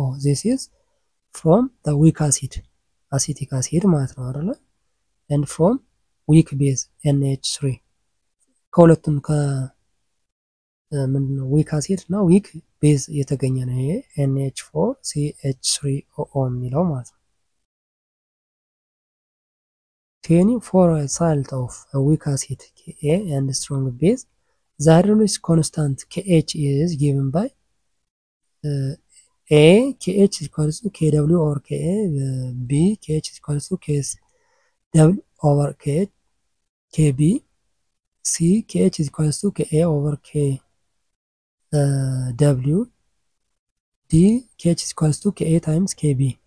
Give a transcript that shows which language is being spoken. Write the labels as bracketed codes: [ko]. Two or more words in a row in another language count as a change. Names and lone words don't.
[en] This is from the weak acid, acetic acid [am] ማለት ነው አይደለ? [en] And from weak base NH3 [am] ከሁለቱም ምንድነው [en] weak acid [am] እና [en] weak base [am] የተገኘ ነው ይሄ NH4CH3OO የሚለው ማለት ነው። [en] 20 for a salt of a weak acid Ka and strong base, the hydrolysis constant Kh is given by A Kh is equals to Kw over Ka, B Kh is equals to Kw over Kb, C Kh is equals to Ka over Kw, D Kh is equals to Ka times Kb.